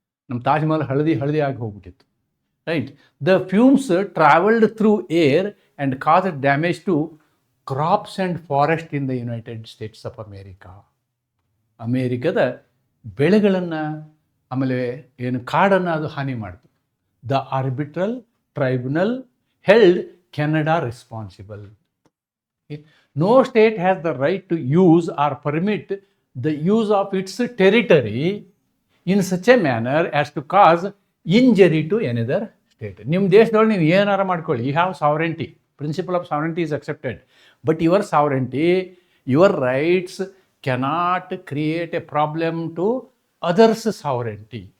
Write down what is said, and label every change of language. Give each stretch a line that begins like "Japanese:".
Kannada: ನಮ್ಮ ತಾಜ್ ಮಹಲ್ ಹಳದಿ ಆಗಿ ಹೋಗ್ಬಿಟ್ಟಿತ್ತು.
English: Right? The fumes travelled through air and caused damage to crops and forest in the United States of America.
Kannada: ಅಮೇರಿಕದ ಬೆಳೆಗಳನ್ನು, ಆಮೇಲೆ ಏನು ಕಾಡನ್ನು ಅದು ಹಾನಿ ಮಾಡಿತು.
English: The arbitral tribunal held Canada responsible. No state has the right to use or permit the use of its territory in such a manner as to cause injury to another state.
Kannada: ನಿಮ್ಮ ದೇಶದೊಳಗೆ ನೀವು ಏನಾರು ಮಾಡ್ಕೊಳ್ಳಿ,
English: You have sovereignty, principle of sovereignty is accepted, but your sovereignty, your rights cannot create a problem to others sovereignty.